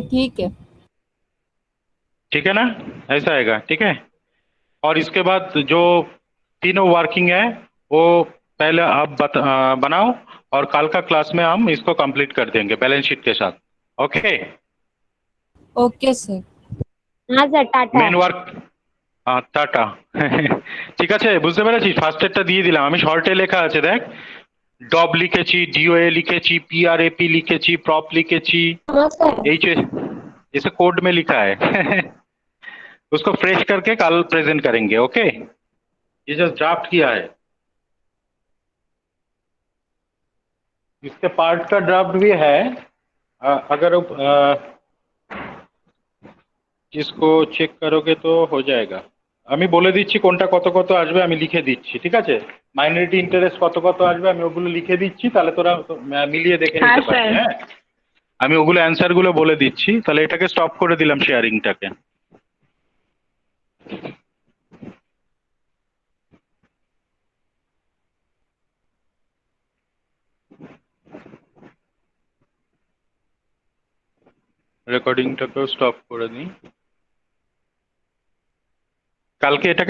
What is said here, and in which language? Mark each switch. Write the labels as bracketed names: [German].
[Hindi] sir, ठीक है। ना ऐसा आएगा ठीक है और इसके बाद जो तीनों वर्किंग है वो पहले आप बनाओ और कल का क्लास में हम इसको कंप्लीट कर देंगे बैलेंस शीट के साथ ओके [English] Okay, sir. [Hindi] हाँ sir Tata. [Bangla] Main work tata ঠিক আছে বুঝতে পেরেছিস ফার্স্টেরটা দিয়ে দিলাম আমি শর্টে লেখা আছে দেখ ডব লিখেছি ডিওএ লিখেছি पीआरएपी लिखेছি प्रॉप लिखेছি [Hindi] हाँ सर एच इसे कोड में लिखा है उसको फ्रेश करके कल प्रेजेंट करेंगे ओके ये जस्ट ड्राफ्ट किया है इसके पार्ट का ड्राफ्ट भी है अगर इसको চেক करोगे तो हो जाएगा [Bangla] আমি বলে দিচ্ছি কোনটা কত কত আসবে আমি লিখে দিচ্ছি ঠিক আছে মাইনরিটি ইন্টারেস্ট কত কত আসবে আমি ওগুলো লিখে দিচ্ছি তাহলে তোরা মিলিয়ে দেখে হ্যাঁ, নিতে পারবি স্যার। হ্যাঁ আমি ওগুলো অ্যানসার গুলো বলে দিচ্ছি তাহলে এটাকে স্টপ করে দিলাম শেয়ারিংটাকে রেকর্ডিংটাকেও স্টপ করে দিই কালকে এটাকে